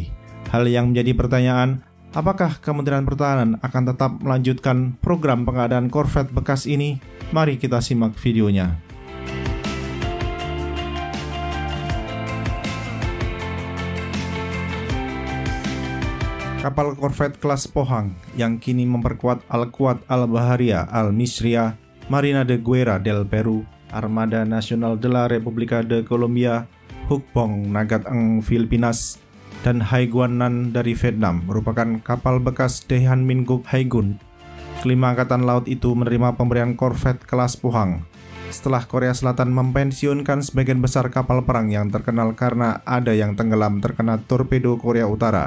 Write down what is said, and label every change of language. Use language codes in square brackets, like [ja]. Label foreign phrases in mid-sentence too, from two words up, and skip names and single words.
[id] Hal yang menjadi pertanyaan, apakah Kementerian Pertahanan akan tetap melanjutkan program pengadaan korvet bekas ini? Mari kita simak videonya. Kapal korvet kelas Pohang yang kini memperkuat Al-Quwat Al-Baharia Al-Misriah, Marina de Guerra del Peru, Armada Nacional de la República de Colombia, Hukbong Nagat Ang Filipinas, dan Haiguanan dari Vietnam merupakan kapal bekas Daehan Min Guk Haigun. Kelima angkatan laut itu menerima pemberian korvet kelas Pohang setelah Korea Selatan mempensiunkan sebagian besar kapal perang yang terkenal karena ada yang tenggelam terkena torpedo Korea Utara.